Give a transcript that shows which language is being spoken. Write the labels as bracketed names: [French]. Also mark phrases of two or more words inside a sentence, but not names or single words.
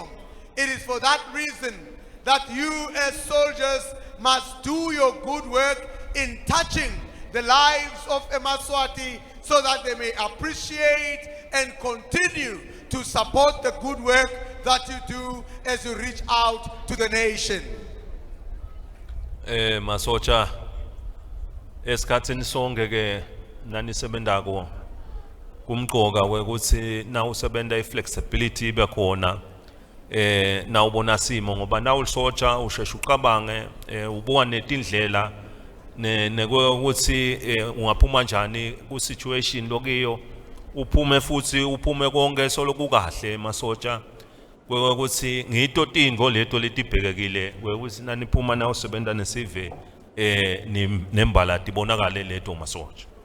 [English] It is for that reason that you as soldiers must do your good work in touching the lives of Mswati so that they may appreciate and continue to support the good work that you do as you reach out to the nation. [Swati] Masocha esikhathini sonke ke nanisebenzako kumqoka ukuthi na usebenza iflexibility ibe khona nawubona simo ngoba na ulisoja usheshe uqabange ubuka netindlela ukuthi ungaphuma kanjani ku situation lokiyo uphume futhi uphume konke solokukahle masoja ukuthi ngito tindvo leto letibhekekile ukuthi naniphuma na usebenza nesive nembala tibonakale leto masoja.